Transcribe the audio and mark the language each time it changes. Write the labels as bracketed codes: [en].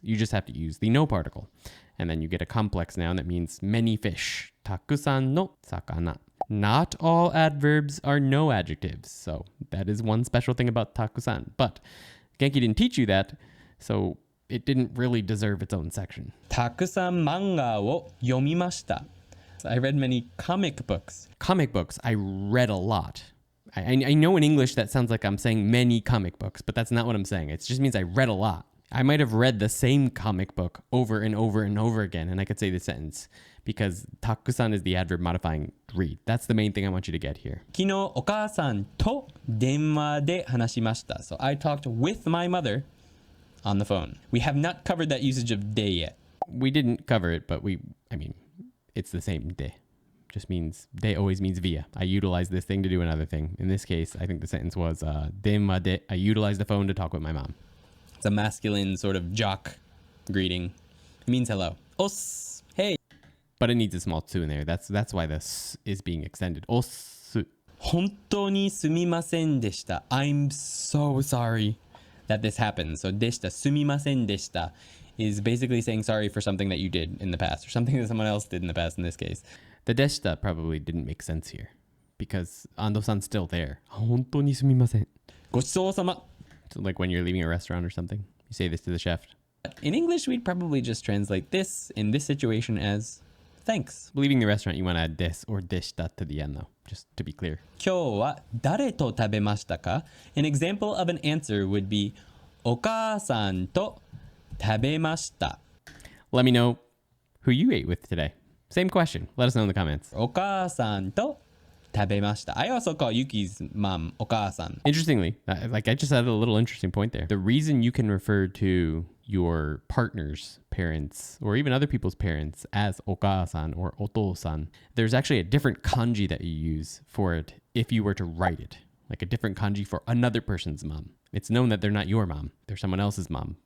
[en] You just have to use the no particle. And then you get a complex noun that means many fish. [ja] Takusan no sakana. [en] Not all adverbs are no adjectives. So that is one special thing about takusan. But Genki didn't teach you that, so it didn't really deserve its own section. [ja] たくさん漫画を読みました. [en] I read many comic books. Comic books, I read a lot. I know in English that sounds like I'm saying many comic books, but that's not what I'm saying. It just means I read a lot. I might have read the same comic book over and over and over again, and I could say this sentence because takusan is the adverb modifying read. That's the main thing I want you to get here. [ja] 昨日お母さんと電話で話しました. [en] So I talked with my mother on the phone. We have not covered that usage of de yet. We didn't cover it, but it's the same de. Just means, de always means via. I utilize this thing to do another thing. In this case, I think the sentence was, denwa de, I utilized the phone to talk with my mom. It's a masculine sort of jock greeting. It means hello. Os, hey. But it needs a small tsu in there. That's why this is being extended. Osu. [ja] 本当にすみませんでした. [en] I'm so sorry that this happened. So でした, [ja] すみませんでした [en] is basically saying sorry for something that you did in the past or something that someone else did in the past in this case. The deshita probably didn't make sense here because Ando-san's still there. [ja] 本当にすみません.ごちそうさま. [en] So like when you're leaving a restaurant or something, you say this to the chef. In English, we'd probably just translate this in this situation as thanks. Leaving the restaurant, you want to add des or deshita to the end though, just to be clear. [ja] 今日は誰と食べましたか? [en] An example of an answer would be [ja] お母さんと食べました. [en] Let me know who you ate with today. Same question. Let us know in the comments. [ja] お母さんと食べました. [en] I also call Yuki's mom お母さん. Interestingly, I just added a little interesting point there. The reason you can refer to your partner's parents or even other people's parents as お母さん or お父さん, there's actually a different kanji that you use for it if you were to write it. Like a different kanji for another person's mom. It's known that they're not your mom. They're someone else's mom.